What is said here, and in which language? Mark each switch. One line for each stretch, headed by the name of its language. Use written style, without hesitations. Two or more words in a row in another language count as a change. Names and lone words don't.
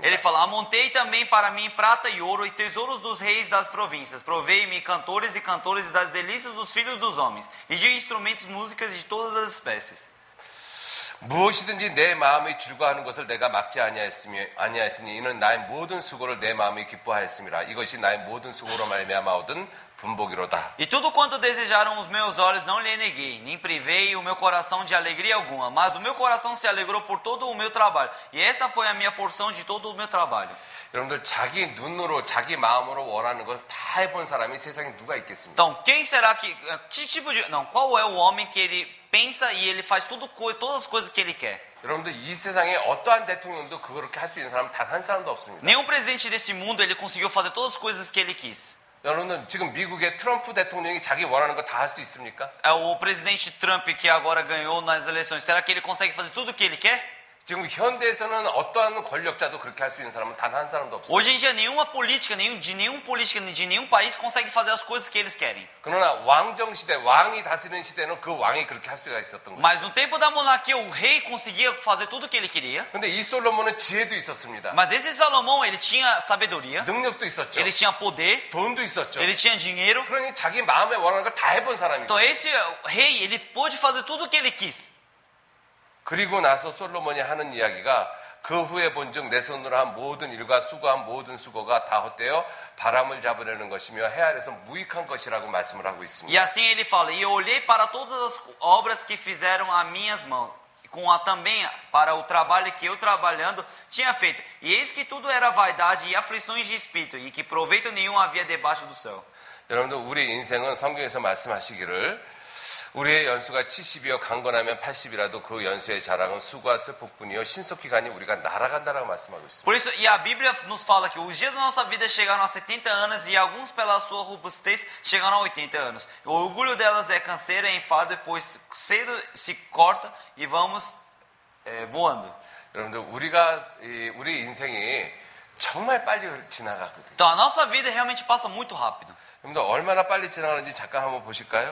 Portuguese: Ele fala: amontei também para mim prata e ouro e tesouros dos reis das províncias. Provei-me cantores e cantores das delícias dos filhos dos homens e de instrumentos músicas de todas as espécies.
Korean: 무엇이든지 내 마음이 즐거워하는 것을 내가 막지 아니하였으니 이는 나의 모든 수고를 내 마음이 기뻐하였음이라. 이것이 나의 모든 수고로 말미암아 얻은 분복이로다.
Portuguese: E tudo quanto desejaram os meus olhos não lhe neguei, nem privei o meu coração de alegria alguma, mas o meu coração se alegrou por todo o meu trabalho, e esta foi a minha porção de todo o meu trabalho.
Korean: 여러분들 자기 눈으로 자기 마음으로 원하는 것을 다 해본 사람이 세상에 누가 있겠습니까?
Portuguese: Então, quem será que tipo de qual é o homem que ele pensa e ele faz todas as coisas que ele quer?
Korean: 여러분들 이 세상에 어떠한 대통령도 그렇게 할 수 있는 사람은 단 한 사람도 없습니다.
Portuguese: Nenhum presidente desse mundo ele conseguiu fazer todas as coisas que ele quis.
Korean: 여러분들 지금 미국의 트럼프 대통령이 자기 원하는 거 다 할 수 있습니까?
Portuguese: O presidente Trump que agora ganhou nas eleições, será que ele consegue fazer tudo o que ele quer?
Korean: 지금 현대에서는 어떠한 권력자도 그렇게 할 수 있는 사람은 단 한 사람도 없어요.
Portuguese: Hoje em dia nenhuma política, de nenhum país consegue fazer as coisas que eles querem.
Korean: 그러나 왕정 시대, 왕이 다스리는 시대는 그 왕이 그렇게 할 수가 있었던 거예요.
Portuguese: Mas no tempo da monarquia o rei conseguia fazer tudo o que ele queria.
Korean: 그런데 이 솔로몬은 지혜도 있었습니다.
Portuguese: Mas esse Salomão, ele tinha sabedoria,
Korean: 능력도 있었죠.
Portuguese: ele tinha poder,
Korean: 돈도 있었죠.
Portuguese: ele tinha dinheiro.
Korean: 그러니 자기 마음에 원하는 거 다 해본 사람이죠.
Portuguese: Então esse rei, ele pôde fazer tudo o que ele quis.
Korean: 그리고 나서 솔로몬이 하는 이야기가 그 후에 본즉 내 손으로 한 모든 일과 수고한 모든 수고가 다 헛되어 바람을 잡으려는 것이며 해 아래서 무익한 것이라고 말씀을 하고 있습니다.
Portuguese: E assim ele fala: e eu olhei para todas as obras que fizeram as minhas mãos, também para o trabalho que eu trabalhando tinha feito. E eis que tudo era vaidade e aflições de espírito, e que proveito nenhum havia debaixo do céu.
Korean: 여러분들 우리 인생은 성경에서 말씀하시기를 우리의 연수가 70이요 강건하면 80이라도 그 연수의 자랑은 수고와 슬픔뿐이요 신속히 가니 우리가 날아간다라고 말씀하고 있습니다.
Portuguese: Por isso, e a Bíblia nos fala que os dias da nossa vida chegaram a 70 anos e alguns pela sua robustez chegaram a 80 anos. O orgulho delas é canseira e enfado, depois cedo se corta e vamos voando.
Korean: 여러분들 우리 인생이 정말 빨리 지나가거든요.
Portuguese: Então a nossa vida realmente passa muito rápido.
Korean: 여러분들 얼마나 빨리 지나가는지 잠깐 한번 보실까요?